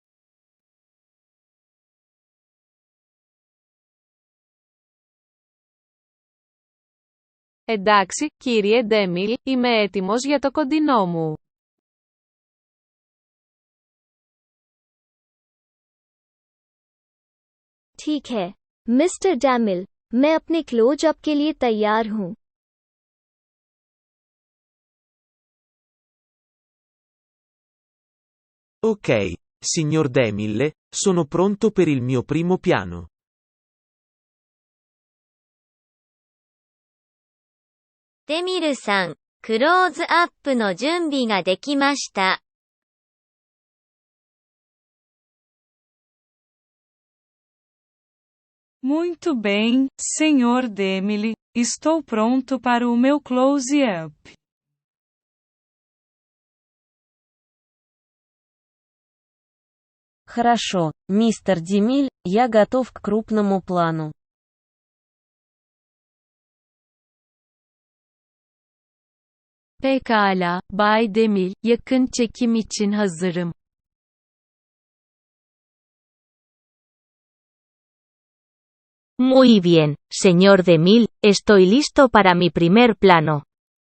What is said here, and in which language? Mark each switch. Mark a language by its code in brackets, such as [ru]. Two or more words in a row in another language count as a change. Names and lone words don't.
[el] Εντάξει, κύριε DeMille, είμαι έτοιμος για το κοντινό μου. [hi] ठीक है, मिस्टर DeMille, मैं अपने क्लोज-अप के लिए तैयार हूँ. [it] Ok, signor DeMille, sono pronto per il mio primo piano. [ja] DeMille さん、クローズアップの準備ができました。 [pt] Muito bem, senhor DeMille, estou pronto para o meu close-up. [ru] Хорошо, мистер DeMille, я готов к крупному плану. [tr] Pekala, Bay DeMille, yakın çekim için hazırım. [es] Muy bien, señor DeMille, estoy listo para mi primer plano.